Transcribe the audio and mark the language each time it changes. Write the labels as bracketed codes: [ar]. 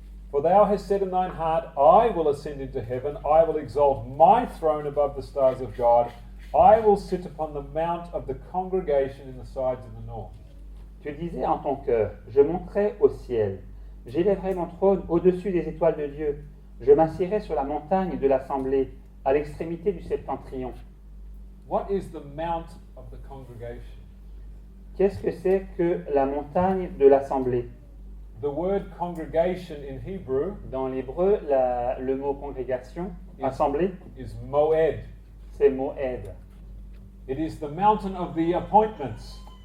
[en] For thou hast said in thine heart, I will ascend into heaven, I will exalt my throne above the stars of God, I will sit upon the mount of the congregation in the sides of the north. [fr] Tu disais en ton cœur, je monterai au ciel, j'élèverai mon trône au-dessus des étoiles de Dieu, je m'assiérai sur la montagne de l'assemblée, à l'extrémité du septentrion. [en] What is the mount of the congregation? [fr] Qu'est-ce que c'est que la montagne de l'assemblée? [en] The word congregation in Hebrew [fr] Dans l'hébreu, le mot congrégation, assemblée, [en] is moed. [fr] c'est moed. [en] It is the mountain of the appointments.